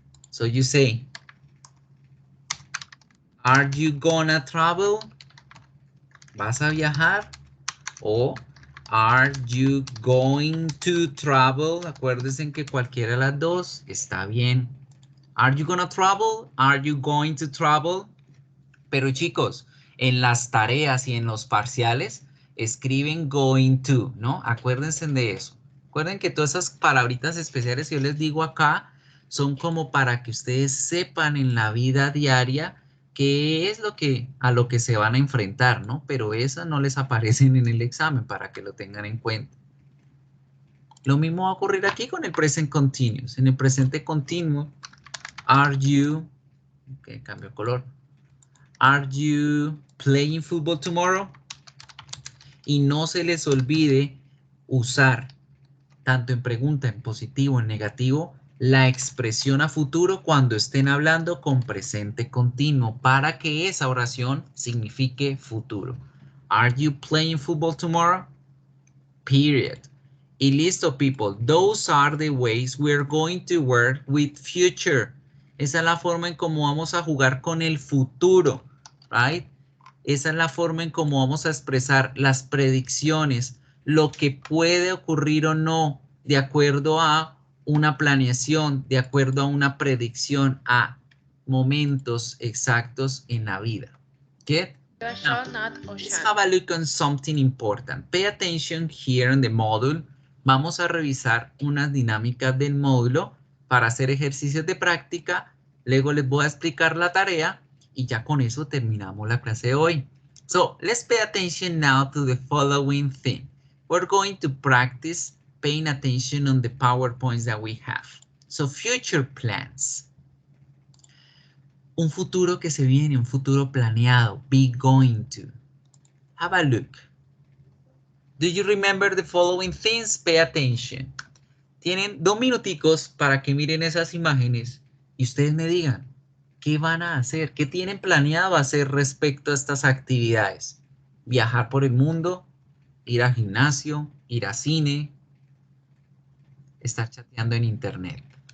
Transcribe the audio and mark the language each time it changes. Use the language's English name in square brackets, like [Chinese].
[English] So you say, are you gonna travel? [Spanish] ¿Vas a viajar? [English] O are you going to travel? [Spanish] Acuérdense que cualquiera de las dos está bien. [English] Are you gonna travel? Are you going to travel? [Spanish] Pero chicos, en las tareas y en los parciales escriben going to, ¿no? Acuérdense de eso. Recuerden que todas esas palabritas especiales que yo les digo acá son como para que ustedes sepan en la vida diaria qué es a lo que se van a enfrentar, ¿no? Pero esas no les aparecen en el examen para que lo tengan en cuenta. Lo mismo va a ocurrir aquí con el present continuous. En el presente continuo, are you, ok, cambio de color. [English] Are you playing football tomorrow? [Spanish] Y no se les olvide usar, tanto en pregunta, en positivo, en negativo, la expresión a futuro cuando estén hablando con presente continuo para que esa oración signifique futuro. [English] Are you playing football tomorrow? Period. [Spanish] Y listo, [English] people. Those are the ways we're going to work with future. [Spanish] Esa es la forma en cómo vamos a jugar con el futuro, right? Esa es la forma en cómo vamos a expresar las predicciones, lo que puede ocurrir o no, de acuerdo a una planeación, de acuerdo a una predicción, a momentos exactos en la vida. ¿Qué? [English] Shall not or Let's shall. have a look on something important. Pay attention here in the module. [Spanish] Vamos a revisar unas dinámicas del módulo para hacer ejercicios de práctica. Luego les voy a explicar la tarea y ya con eso terminamos la clase de hoy. [English] So, let's pay attention now to the following thing. We're going to practice paying attention on the PowerPoints that we have. So, future plans. [Spanish] Un futuro que se viene, un futuro planeado. [English] Be going to. Have a look. Do you remember the following things? Pay attention. [Spanish] Tienen 2 minuticos para que miren esas imágenes y ustedes me digan qué van a hacer, qué tienen planeado hacer respecto a estas actividades. Viajar por el mundo, ir al gimnasio, ir a cine, estar chateando en internet.